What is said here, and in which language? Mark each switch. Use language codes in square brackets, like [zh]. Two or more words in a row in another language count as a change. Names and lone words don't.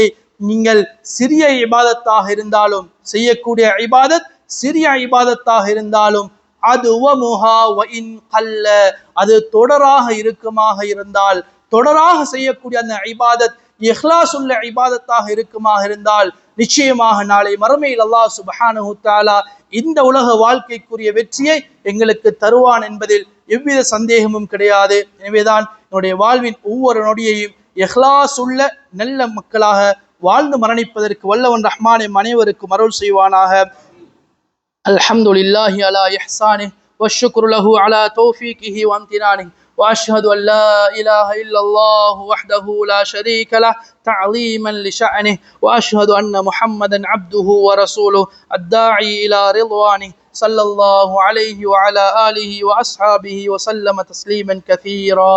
[ta] நீங்கள் சிறிய இபாதத்தாக இருந்தாலும், செய்யக்கூடிய இபாதத் சிறிய இபாதத்தாக இருந்தாலும், அது தொடராக இருக்குமாக இருந்தால், தொடராக செய்யக்கூடிய அந்த இபாதத் இஹ்லாஸ் உள்ள இபாதத்தாக இருக்குமாக இருந்தால், நிச்சயமாக நாளை மறுமையில் [ar] الله سبحانه تعالى [ta] இந்த உலக வாழ்க்கைக்குரிய வெற்றியை எங்களுக்கு தருவான் என்பதில் எவ்வித சந்தேகமும் கிடையாது. எனவேதான் என்னுடைய வாழ்வின் ஒவ்வொரு நொடியையும் இஹ்லாஸ் உள்ள நல்ல மக்களாக வாழ்ந்து மரணிப்பதற்கு வல்லவன் ரஹ்மான் அனைவருக்கும் அருள் செய்வானாக. [ar] الحمد لله على إحسانه والشكر له على توفيقه وامتنانه وأشهد أن لا إله إلا الله وحده لا شريك له تعظيما لشأنه وأشهد أن محمدا عبده ورسوله الداعي إلى رضوانه صلى الله عليه وعلى آله وأصحابه وسلم تسليما كثيرا.